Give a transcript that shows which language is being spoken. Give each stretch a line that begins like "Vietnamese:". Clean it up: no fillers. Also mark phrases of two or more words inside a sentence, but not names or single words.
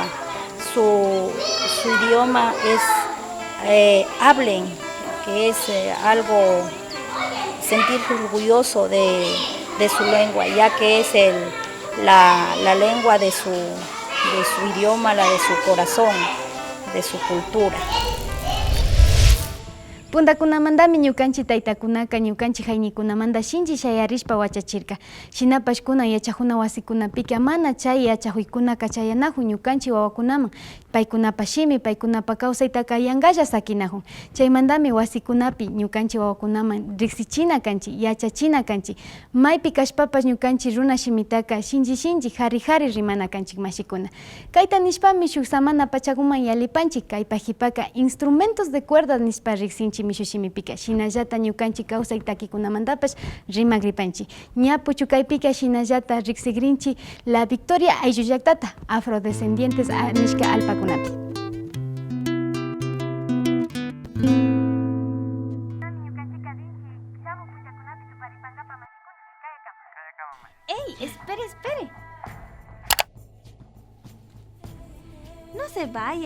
Spanish: Su idioma es, hablen, que es algo, sentirse orgulloso de su lengua, ya que es la lengua de su idioma, la de su corazón, de su cultura.
Quechua: Puntakunamandami ñukanchik taytakunaka ñukanchik hayñikunamanta shinchi shayarishpa wachachirka. Shinapashkuna yachajuna wasikunapika mana chay yachajuykuna kachayanajun ñukanchik wawakunaman. Paykunapa shimi, paykunapa kawsaytaka yankalla sakinajun. Chaymantami wasikunapi ñukanchik wawakunaman riksichina kanchik, yachachina kanchik. Maypi kashpapas ñukanchik runa shimitaka shinchi hari rimana kanchik mashikuna. Kayta nishpami shuk samana pachakuman yalipanchik, kay pajipaka
Spanish: instrumentos de cuerda
Quechua: nishpa riksinchik mishushimipika. Shinallata ñukanchik kawsay takikunamantapash rimak ripanchik. Ña puchukaypika shinallata riksigrinchik la Victoria ayllu llaktata, afrodescendientes nishka alpakunapi.
Spanish: ¡Ey! Espere. No se vaya.